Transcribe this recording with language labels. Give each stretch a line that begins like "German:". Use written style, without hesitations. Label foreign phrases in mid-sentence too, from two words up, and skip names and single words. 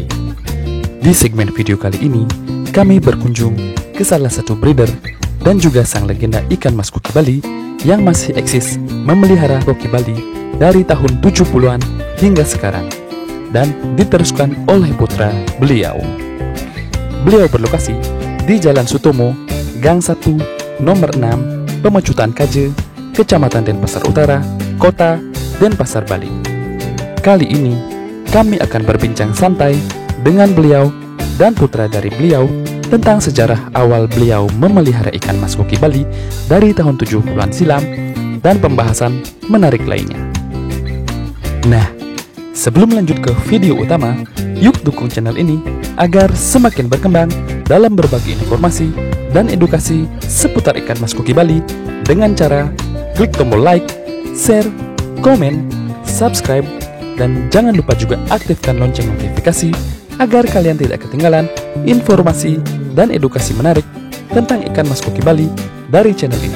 Indonesian: Di segmen video kali ini, kami berkunjung ke salah satu breeder dan juga sang legenda ikan mas koki Bali yang masih eksis memelihara koki Bali dari tahun 70-an hingga sekarang dan diteruskan oleh putra beliau. Beliau berlokasi di Jalan Sutomo, Gang 1, Nomor 6, Pemecutan Kaje, Kecamatan Denpasar Utara, Kota Denpasar, Bali. Kali ini kami akan berbincang santai dengan beliau dan putra dari beliau tentang sejarah awal beliau memelihara ikan mas koki Bali dari tahun 70-an silam dan pembahasan menarik lainnya. Nah, sebelum lanjut ke video utama, yuk dukung channel ini agar semakin berkembang dalam berbagi informasi dan edukasi seputar ikan mas koki Bali dengan cara klik tombol
English: like, share,
Indonesian: komen, subscribe, dan jangan lupa juga aktifkan lonceng notifikasi agar kalian tidak ketinggalan informasi dan edukasi menarik tentang ikan mas koki Bali dari channel ini.